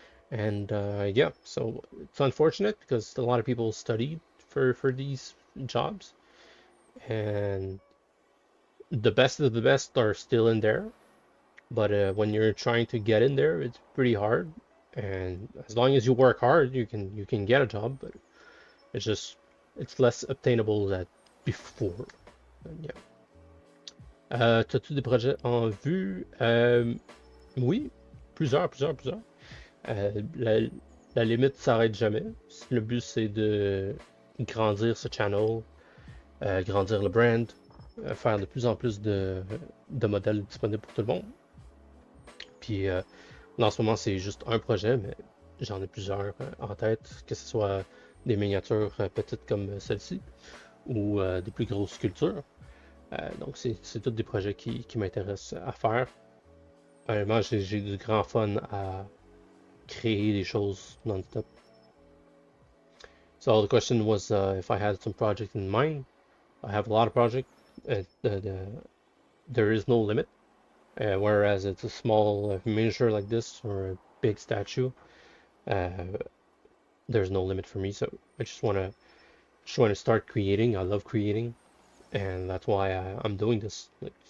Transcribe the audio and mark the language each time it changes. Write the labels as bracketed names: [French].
[English] And yeah, so it's unfortunate because a lot of people studied for these jobs, and the best of the best are still in there. But when you're trying to get in there, it's pretty hard. And as long as you work hard, you can get a job, but it's less obtainable than before. And yeah. [French] T'as-tu des projets en vue? Oui, plusieurs. La limite s'arrête jamais. Le but, c'est de grandir ce channel, grandir le brand, faire de plus en plus de modèles disponibles pour tout le monde. Puis là, en ce moment, c'est juste un projet, mais j'en ai plusieurs en tête, que ce soit des miniatures petites comme celle-ci ou des plus grosses sculptures. Donc, c'est tous des projets qui m'intéressent à faire. Honnêtement, j'ai du grand fun à créer des choses non-stop. [English] So the question was if I had some project in mind. I have a lot of projects. There is no limit. Whereas it's a small miniature like this or a big statue, there's no limit for me. So I just want to start creating. I love creating, and that's why I'm doing this. Like,